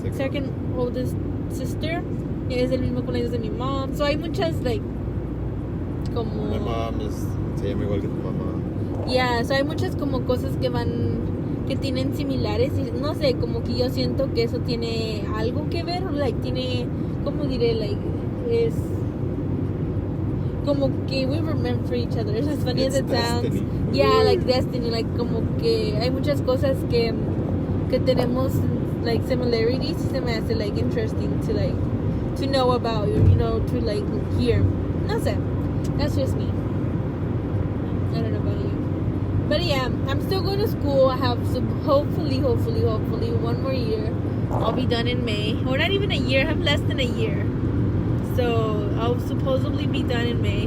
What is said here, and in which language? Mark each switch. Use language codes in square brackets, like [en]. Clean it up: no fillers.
[en] second oldest sister, [es] es el mismo cumpleaños de mi mom. [en] So [es] hay muchas, like, como... [en] My mom [es] se llama igual que tu mamá. [en] Yeah, so [es] hay muchas como cosas que tienen similares. Y no sé, como que yo siento que eso tiene algo que ver. Like, tiene, ¿cómo diré? Like, es... como que [en] we were meant for each other. As funny as it sounds. Yeah, like destiny. [es] Like, como que hay muchas cosas que tenemos, like, [en] similarities. [es] Y se me hace, [en] like, interesting to, like, to know about, you know, to like hear. [es] No sé. [en] That's just me. I don't know about you. But yeah, I'm still going to school. I have hopefully 1 more year. I'll be done in May. Or not even a year. I have less than a year. So I'll supposedly be done in May.